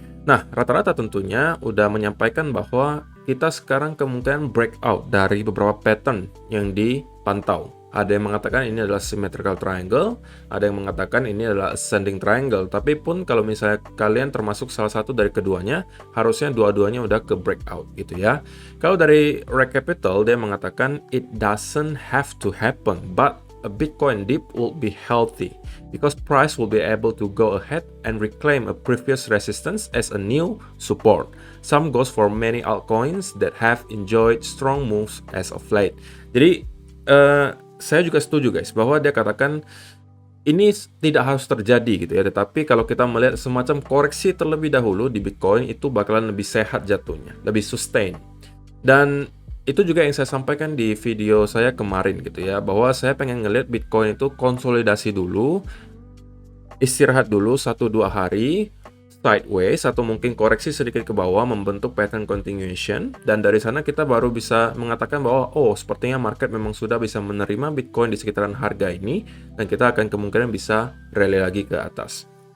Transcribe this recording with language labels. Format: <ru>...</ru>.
<id>Nah, rata-rata tentunya udah menyampaikan bahwa kita sekarang kemungkinan breakout dari beberapa pattern yang dipantau. Ada yang mengatakan ini adalah symmetrical triangle, ada yang mengatakan ini adalah ascending triangle. Tapi pun kalau misalnya kalian termasuk salah satu dari keduanya, harusnya dua-duanya udah ke breakout gitu ya.</id> <en>Kalau dari Reg Capital, dia mengatakan it doesn't have to happen, but a Bitcoin dip will be healthy because price will be able to go ahead and reclaim a previous resistance as a new support. Some goes for many altcoins that have enjoyed strong moves as of late.</en> <id>Jadi, saya juga setuju guys, bahwa dia katakan ini tidak harus terjadi gitu ya, tetapi kalau kita melihat semacam koreksi terlebih dahulu di Bitcoin, itu bakalan lebih sehat jatuhnya, lebih sustain. Dan itu juga yang saya sampaikan di video saya kemarin gitu ya, bahwa saya pengen ngelihat Bitcoin itu konsolidasi dulu, istirahat dulu 1-2 hari, sideways atau mungkin koreksi sedikit ke bawah membentuk pattern continuation, dan dari sana kita baru bisa mengatakan bahwa oh, sepertinya market memang sudah bisa menerima Bitcoin di sekitaran harga ini dan kita akan kemungkinan bisa rally lagi ke atas.</id>